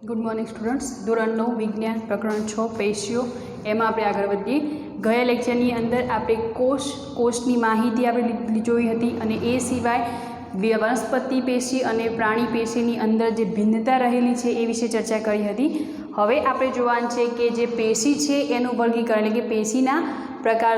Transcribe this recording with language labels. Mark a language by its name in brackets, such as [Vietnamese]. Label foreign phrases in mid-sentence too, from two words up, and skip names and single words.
[English] Good morning students. [Gujarati] ધોરણ 9 વિજ્ઞાન પ્રકરણ 6 પેશીઓ એમ આપણે આગળ વધીએ। ગયા લેક્ચરની અંદર આપણે કોષની માહિતી આપણે જોઈ હતી અને એ સિવાય વનસ્પતિ પેશી અને પ્રાણી પેશીની અંદર જે ભિન્નતા રહેલી છે એ વિશે ચર્ચા કરી હતી। હવે આપણે જોવાનું છે કે જે પેશી છે એનું વર્ગીકરણ એટલે કે પેશીના પ્રકાર।